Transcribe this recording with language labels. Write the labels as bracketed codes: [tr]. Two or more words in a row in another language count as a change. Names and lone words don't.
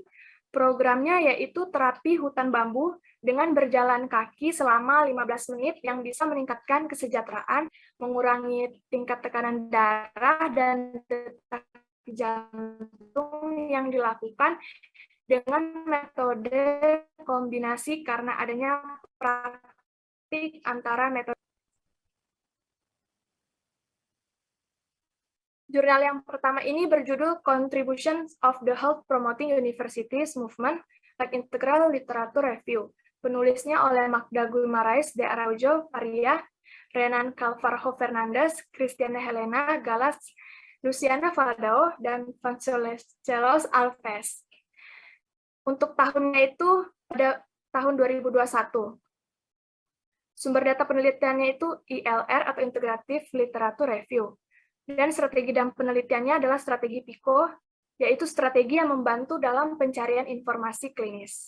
[id] Programnya yaitu terapi hutan bambu dengan berjalan kaki selama 15 menit yang bisa meningkatkan kesejahteraan, mengurangi tingkat tekanan darah dan detak jantung yang dilakukan dengan metode kombinasi karena adanya praktik antara metode. Jurnal yang pertama ini berjudul Contributions of the Health Promoting Universities Movement, like Integral Literature Review. Penulisnya oleh Magda Guimarães de Araújo Faria, Renan Calvarjo Fernandes, Cristiana Helena Galas, Luciana Faldao, dan Vangelos Alves. Untuk tahunnya itu pada tahun 2021. Sumber data penelitiannya itu ILR atau [en] Integrative Literature Review. [id] Dan strategi dan penelitiannya adalah strategi PICO, yaitu strategi yang membantu dalam pencarian informasi klinis.